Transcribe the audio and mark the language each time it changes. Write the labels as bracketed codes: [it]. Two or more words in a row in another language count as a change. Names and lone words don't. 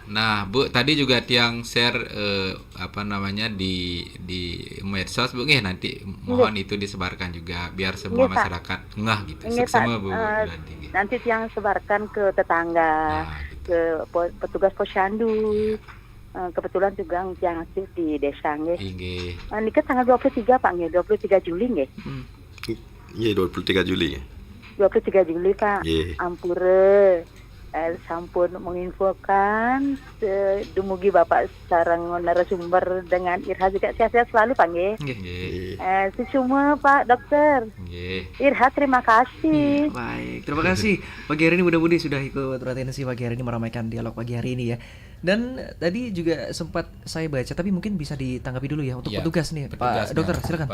[id] Nah, Bu, tadi juga Tiang share di medsos Bu nggih, nanti mohon itu disebarkan juga biar semua masyarakat ngeh gitu. Semua Bu. Nanti Tiang sebarkan ke tetangga, ke petugas posyandu. Kebetulan juga Tiang aktif di desa nggih. Niki tanggal 23 Pak nggih, 23 Juli nggih. Iya, 23 Juli. 23 Juli Pak. [ban] Ampure sampun menginfokan dumugi Bapak sareng narasumber [id] dengan Irha juga sehat-sehat selalu Pak nggih. Semua Pak Dokter. Irha, terima kasih. Baik, terima kasih pagi hari ini Bunda Budi sudah ikut beratensi pagi hari ini meramaikan dialog pagi hari ini ya. Dan tadi juga sempat saya baca, tapi mungkin bisa ditanggapi dulu ya untuk petugas nih, Pak Dokter, silakan.